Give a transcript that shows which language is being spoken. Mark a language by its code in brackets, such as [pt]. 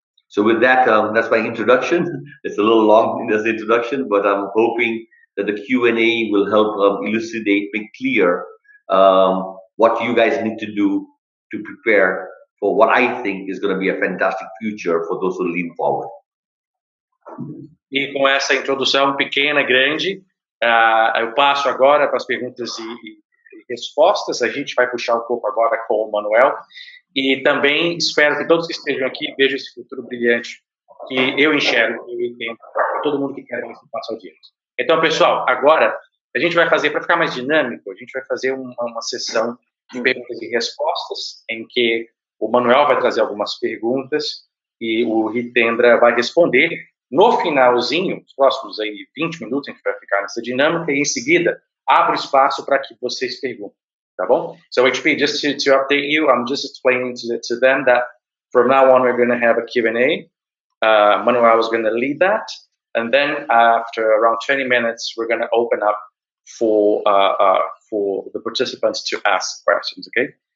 [en] So with that, that's my introduction. It's a little long in this introduction, but I'm hoping that the Q&A will help elucidate, make clear what you guys need to do to prepare for what I think is going to be a fantastic future for those who lean forward. [pt] E com essa introdução pequena, grande, eu passo agora para as perguntas e respostas. A gente vai puxar um pouco agora com o Manuel. E também espero que todos que estejam aqui vejam esse futuro brilhante que eu enxergo e eu entendo para todo mundo que quer esse passo adiante. Então, pessoal, agora a gente vai fazer, para ficar mais dinâmico, a gente vai fazer uma sessão de perguntas e respostas, em que o Manuel vai trazer algumas perguntas e o Hitendra vai responder. No finalzinho, os próximos aí 20 minutos, a gente vai ficar nessa dinâmica e, em seguida, abre espaço para que vocês perguntem. Tá bom? [en] So HP, just to update you, I'm just explaining to them that from now on we're going to have a Q&A. Manuel is going to lead that, and then after around 20 minutes, we're going to open up for the participants to ask questions, okay?